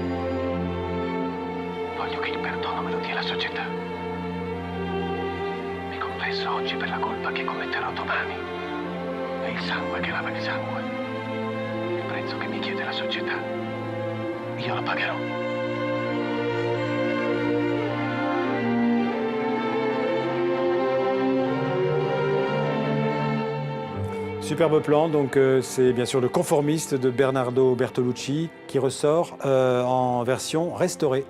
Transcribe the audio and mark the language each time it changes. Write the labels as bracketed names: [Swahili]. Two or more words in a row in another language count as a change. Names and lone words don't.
[Italian] Voglio che il perdono me lo dia la società. Mi confesso oggi per la colpa che commetterò domani. È il sangue che lava il sangue. Il prezzo che mi chiede la società. Io lo pagherò. [French] Superbe plan, donc c'est bien sûr Le Conformiste de Bernardo Bertolucci qui ressort en version restaurée.